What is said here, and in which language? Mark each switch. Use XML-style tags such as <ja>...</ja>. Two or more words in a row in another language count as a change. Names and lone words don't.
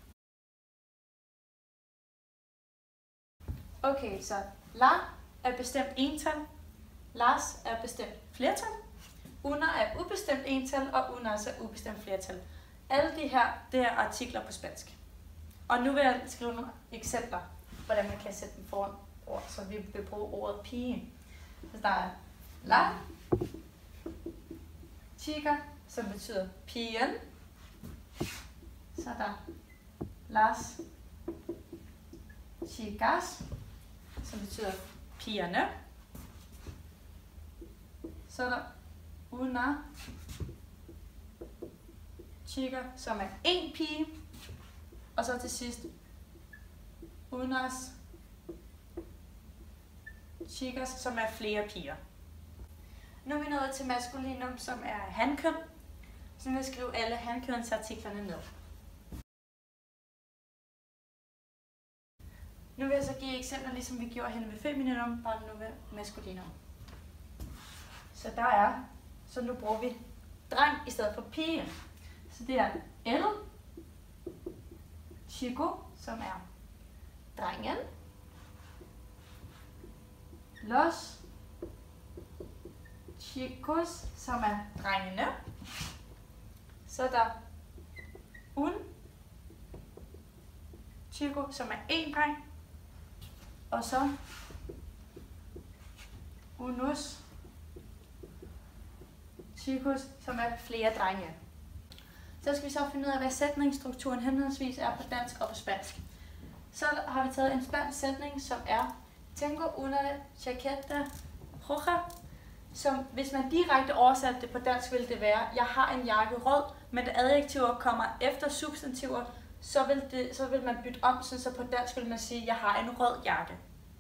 <da>Okay, så la er bestemt ental, las er bestemt flertal, una er ubestemt ental, og unas er ubestemt flertal. Alle de her, det er artikler på spansk. Og nu vil jeg skrive nogle eksempler, hvordan man kan sætte dem foran ord, så vi vil bruge ordet pige. Så der er</da> <es>la, chica,</es> <da>som betyder pigen. Så er der</da> <es>las chicas,</es> <da>som betyder pigerne. Så er der</da> <es>una chica,</es> <da>som er en pige. Og så til sidst</da> <es>unas chicas,</es> <da>som er flere piger. Nu er vi nået til maskulinum, som er hankøn. Så nu vil jeg skrive alle hankønsartiklerne ned. Nu vil jeg så give eksempler, ligesom vi gjorde hende med femininum, bare nu med maskulinum. Så nu bruger vi dreng i stedet for pige. Så det er</da> <es>el, chico,</es> <da>som er drengen,</da> <es>los chicos,</es> <da>som er drengene. Så er der</da> <es>un chico,</es> <da>som er en dreng. Og så</da> <es>unos chicos,</es> <da>som er flere drenge. Så skal vi så finde ud af, hvad sætningsstrukturen henholdsvis er på dansk og på spansk. Så har vi taget en spansk sætning, som er</da> <es>Tengo una chaqueta roja,</es> <da>som hvis man direkte oversatte det på dansk, ville det være, jeg har en jakke rød, men da adjektiver kommer efter substantiver, så vil man bytte om, så på dansk vil man sige, jeg har en rød jakke.</da>